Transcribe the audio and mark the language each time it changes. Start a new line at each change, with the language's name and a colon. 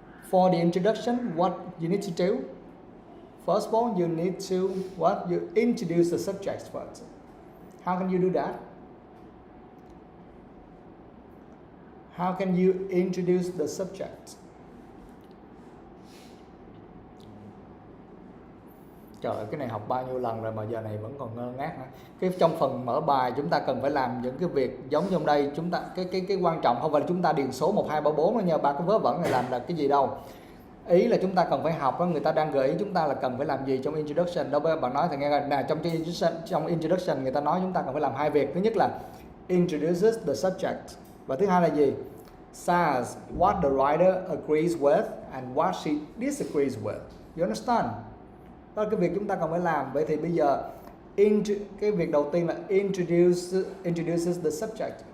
English: For the introduction, what you need to do? First of all, you need to what? You introduce the subject first. How can you do that? How can you introduce the subject?
Vietnamese: Trời ơi, cái này học bao nhiêu lần rồi mà giờ này vẫn còn ngơ ngác nữa. Cái trong phần mở bài chúng ta cần phải làm những cái việc giống trong đây. Chúng ta cái quan trọng không phải là chúng ta điền số 1, 2, 3, 4 nữa nha. Ba cái vớ vẩn này làm là cái gì đâu. Ý là chúng ta cần phải học đó, người ta đang gợi ý chúng ta là cần phải làm gì trong introduction. Đâu bạn nói thì nghe là nè, trong introduction người ta nói chúng ta cần phải làm 2 việc. Thứ nhất là
English: introduces the subject
Vietnamese: và thứ hai là gì?
English: Says what the writer agrees with and what she disagrees with. You understand?
Vietnamese: Đó là cái việc chúng ta cần phải làm. Vậy thì bây giờ cái việc đầu tiên là
English: introduces the subject.